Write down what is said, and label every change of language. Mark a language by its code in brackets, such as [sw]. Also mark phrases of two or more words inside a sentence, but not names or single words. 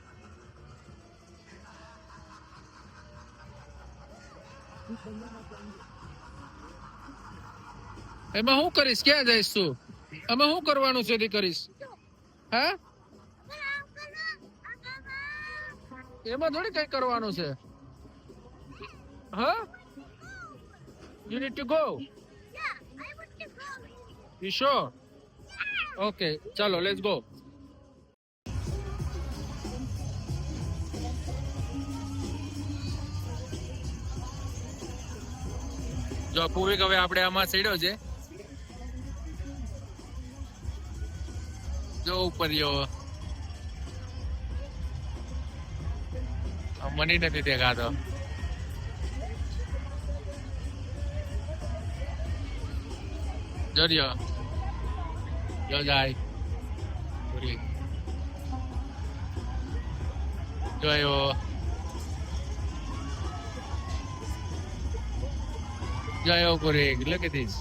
[gu] એમાં શું કરીશ? ક્યાં જઈશ તું? એમાં શું કરવાનું છે? કરીશ હા? એમાં થોડી કઈ કરવાનું છે. હા, [en] you need to go. You sure? Okay, chalo, let's go. [gu] જો પૂર્વિક હવે આપણે આમાં ચડ્યો છે. જો ઉપર મને નથી દેખાતો. જોજો જો જાય પૂર્વિક જોયો. [en] Jayo Purik, look at this.